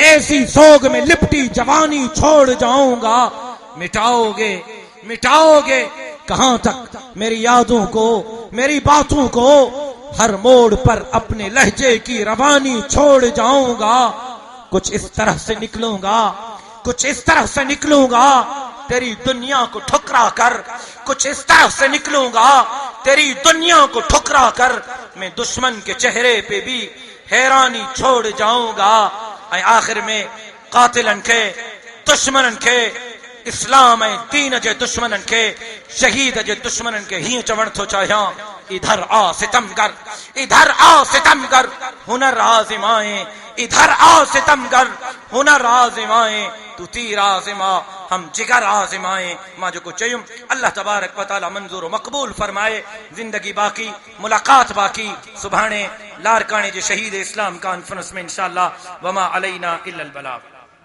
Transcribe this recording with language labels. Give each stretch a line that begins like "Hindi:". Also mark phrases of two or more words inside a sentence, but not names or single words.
Hindi: ऐसी सोग में लिपटी जवानी छोड़ जाऊंगा, मिटाओगे मिटाओगे कहां तक मेरी यादों को, मेरी बातों को, हर मोड़ पर अपने लहजे की रवानी छोड़ जाऊंगा, कुछ इस तरह से निकलूंगा, कुछ इस तरह से निकलूंगा तेरी दुनिया को ठुकरा कर, कुछ इस तरह से निकलूंगा तेरी दुनिया को ठुकरा कर, मैं दुश्मन के चेहरे पे भी हैरानी छोड़ जाऊंगा।
Sindhi: ऐं आखिर में कातिलन के, दुश्मनन के, इस्लाम ऐं दीन जे दुश्मनन के, शहीद जे दुश्मनन के हीअं चवण थो चाहियां,
Hindi: इधर आ सितमगर, इधर आ सितमगर, हुनर आज़माए, इधर आ सितमगर, हुनर आज़माए, तू तीर आज़मा, हम जिगर आज़माए।
Sindhi: मां जेको चयुम
Arabic: الله تبارك وتعالى
Hindi: मंजूर व मक़बूल फरमाए। जिंदगी बाकी, मुलाकात बाकी।
Sindhi: सुभाणे लारकाणे जे शहीद इस्लाम कॉन्फ्रेंस में इंशाअल्लाह।
Arabic: وما علينا إلا البلاغ.